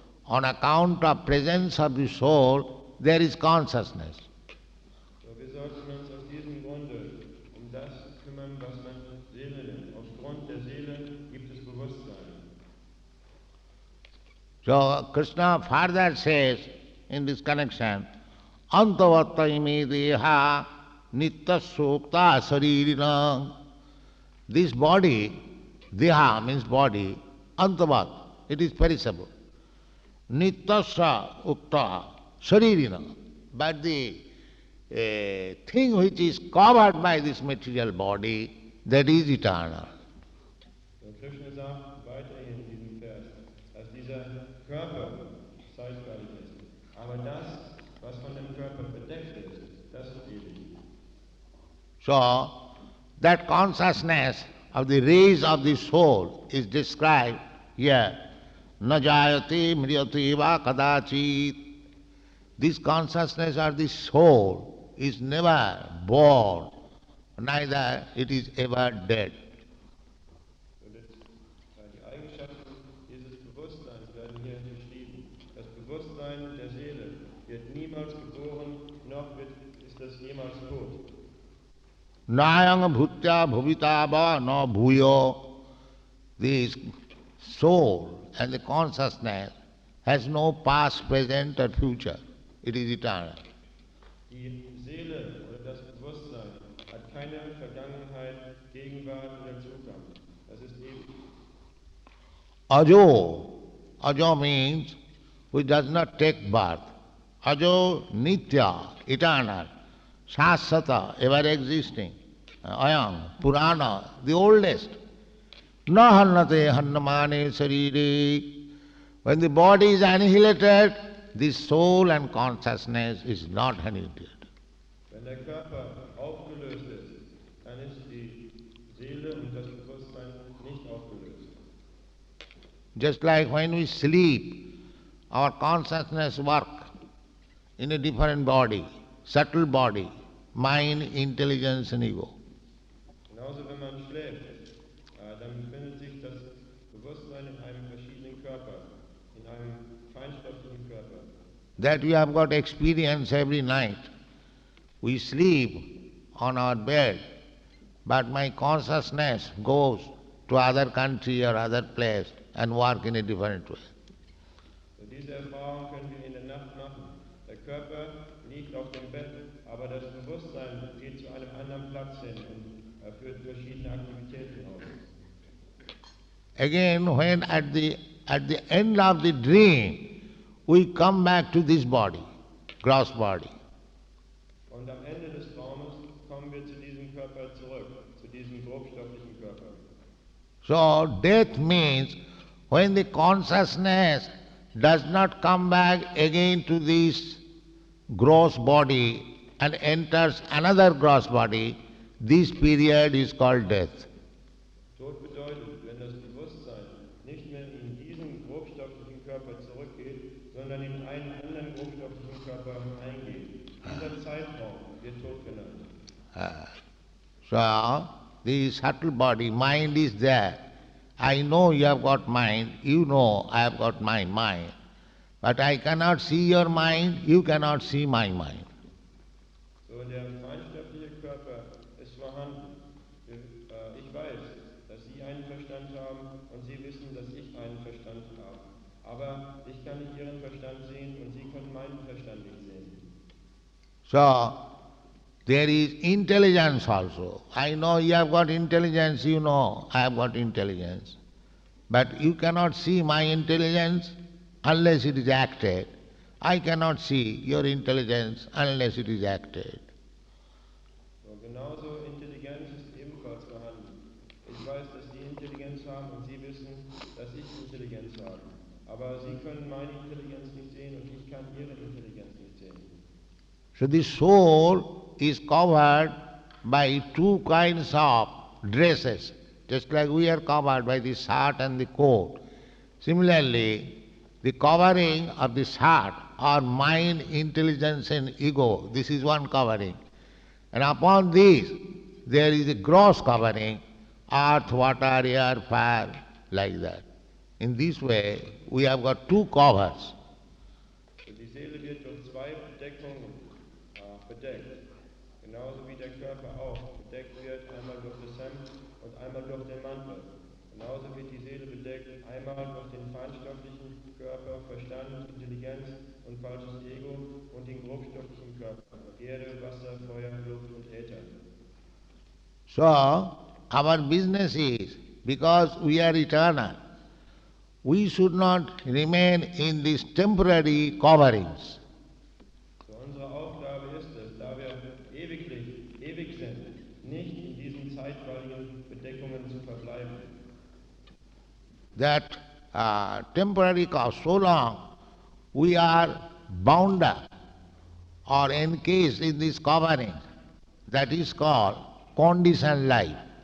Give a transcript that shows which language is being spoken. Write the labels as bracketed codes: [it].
[en] On account of presence of the soul, there is consciousness. [de] So wir sollten uns aus diesem Grunde das kümmern, was man Seele nennt. Aufgrund der Seele gibt es Bewusstsein. [en] So Krishna further says in this connection, [sa] Antavatta ime deha nitya sukta saririna. [en] This body, deha means body, antavat, it is perishable. [sa] Nityasya ukta saririna. [en] But the thing which is covered by this material body, that is eternal. [de] So Krishna sagt weiterhin in diesem Vers, dass dieser Körper zeitweilig ist. Aber das, was von dem Körper bedeckt ist, das ist ewig. [en] So, that consciousness of the rays of the soul is described here. [sa] Na jayate mriyate va kadachit. [en] This consciousness of the soul is never born, neither it is ever dead. [de] Die Eigenschaften dieses Bewusstseins werden hier beschrieben. Das Bewusstsein der Seele wird niemals geboren, noch ist es jemals tot. [sa] Nayang bhutya bhuvita va no bhuyo. [en] This soul and the consciousness has no past, present or future. It is eternal. [de] Die Seele oder das Bewusstsein hat keine Vergangenheit, Gegenwart oder Zukunft. Das ist ewig. [sa] Ajo. [en] Ajo means which does not take birth. [sa] Ajo nitya, [en] eternal. Shasvata, ever existing. [sa] Ayam, Purana, [en] the oldest. [sa] Na hannate hannamane sarire. [en] When the body is annihilated, the soul and consciousness is not annihilated. [de] Wenn der Körper aufgelöst ist, dann ist die Seele und das Bewusstsein nicht aufgelöst. [en] Just like when we sleep, our consciousness work in a different body, subtle body, mind, intelligence and ego. [de] Genauso wenn man schläft, dann befindet sich das Bewusstsein in einem verschiedenen Körper, in einem feinstofflichen Körper. [en] That we have got experience every night. We sleep on our bed, but my consciousness goes to other country or other place and work in a different way. [de] Und diese Erfahrung können wir in der Nacht machen. Der Körper liegt auf dem Bett, aber das Bewusstsein geht zu einem anderen Platz hin und führt verschiedene Aktivitäten aus. [en] Again, when at the end of the dream, we come back to this body, gross body. [de] Und am Ende des Traumes kommen wir zu diesem Körper zurück, zu diesem grobstofflichen Körper. [en] So death means when the consciousness does not come back again to this gross body and enters another gross body, this period is called death. [de] Tod bedeutet, wenn das Bewusstsein nicht mehr in diesen grobstofflichen Körper zurückgeht, sondern in einen anderen grobstofflichen Körper eingeht. Dieser Zeitraum wird Tod genannt. [en] So, the subtle body, mind is there. I know you have got mind, you know I have got my mind. But I cannot see your mind, you cannot see my mind. [de] So, der feinstoffliche Körper ist vorhanden. Ich weiß, dass Sie einen Verstand haben und Sie wissen, dass ich einen Verstand habe. Aber ich kann nicht Ihren Verstand sehen und Sie können meinen Verstand nicht sehen. [en] So, there is intelligence also. I know you have got intelligence, you know I have got intelligence. But you cannot see my intelligence unless it is acted. I cannot see your intelligence unless it is acted. [de] So, genauso Intelligenz ist ebenfalls vorhanden. Ich weiß, dass Sie Intelligenz haben und Sie wissen, dass ich Intelligenz habe. Aber Sie können meine Intelligenz nicht sehen und ich kann Ihre Intelligenz nicht sehen. [en] So the soul is covered by two kinds of dresses, just like we are covered by the shirt and the coat. Similarly, the covering of the shirt or mind, intelligence and ego. This is one covering. And upon this, there is a gross covering, earth, water, air, fire, like that. In this way, we have got two covers. [de] Die Seele wird durch zwei Bedeckungen bedeckt. Genauso wie der Körper auch bedeckt wird, einmal durch das Hemd und einmal durch den Mantel. Genauso wird die Seele bedeckt, einmal durch den feinstofflichen Körper, Verstand, Intelligenz und falsches Ego und den grobstofflichen Körper, Erde, Wasser, Feuer, Luft und Äther. [en] So, our business is, because we are eternal, we should not remain in these temporary coverings. [de] So unsere Aufgabe ist es, da wir ewig sind, nicht in diesen zeitweiligen Bedeckungen zu verbleiben. [en] That temporary cause, so long we are bound up or encased in this covering, that is called conditioned life.